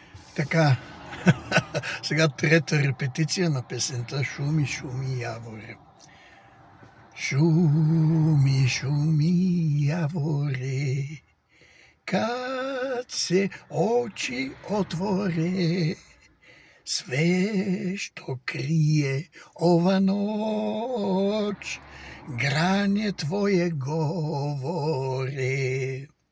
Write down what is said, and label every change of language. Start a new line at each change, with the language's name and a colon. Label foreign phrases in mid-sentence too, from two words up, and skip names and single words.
Bulgarian: Така, сега трета репетиция на песента "Шуми, шуми, яворе".
Serbian: Шуми, шуми, яворе, kad se oči otvore, sve što krije ova noć, granje tvoje govore.